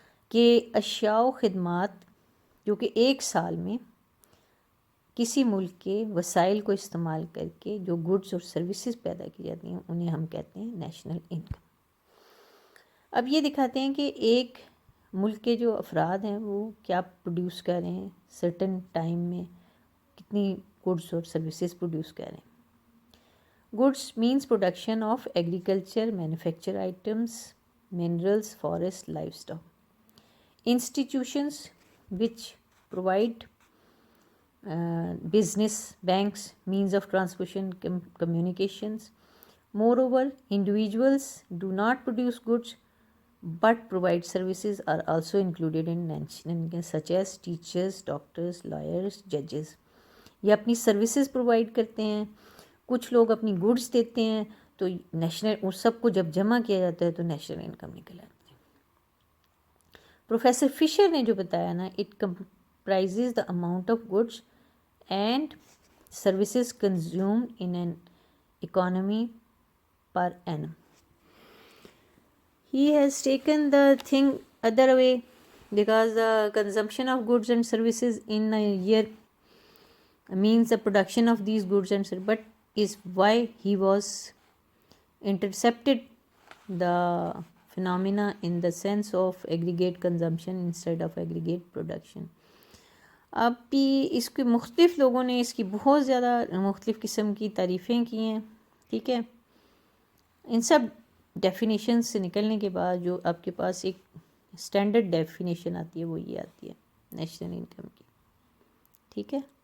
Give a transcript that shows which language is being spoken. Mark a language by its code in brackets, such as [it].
[ur] کہ اشیاء و خدمات جو کہ ایک سال میں کسی ملک کے وسائل کو استعمال کر کے جو گڈس اور سروسز پیدا کی جاتی ہیں انہیں ہم کہتے ہیں نیشنل انکم. اب یہ دکھاتے ہیں کہ ایک ملک کے جو افراد ہیں وہ کیا پروڈیوس کر رہے ہیں، سرٹن ٹائم میں کتنی گڈس اور سروسز پروڈیوس کر رہے ہیں. [en] Goods means production of agriculture, manufacture items, minerals, forest, livestock. Institutions which provide business, banks, means of transportation, communications. Moreover, individuals do not produce goods but provide services are also included in national income, such as teachers, doctors, lawyers, judges. [ur] یہ اپنی services provide کرتے ہیں، کچھ لوگ اپنی goods دیتے ہیں، تو نیشنل اس سب کو جب جمع کیا جاتا ہے تو نیشنل انکم نکل آتی ہے. پروفیسر فشر نے جو بتایا نا، [en] It comprises the amount of goods and services consumed in an economy per annum. He has taken the thing other way, because the consumption of goods and services in a year means the production of these goods and services, but is why he was intercepted the phenomena in the sense of aggregate consumption instead of aggregate production. [ur] اب بھی اس کے مختلف لوگوں نے اس کی بہت زیادہ مختلف قسم کی تعریفیں کی ہیں، ٹھیک ہے. ان سب ڈیفینیشن سے نکلنے کے بعد جو آپ کے پاس ایک اسٹینڈرڈ ڈیفینیشن آتی ہے وہ یہ آتی ہے نیشنل انکم کی، ٹھیک ہے.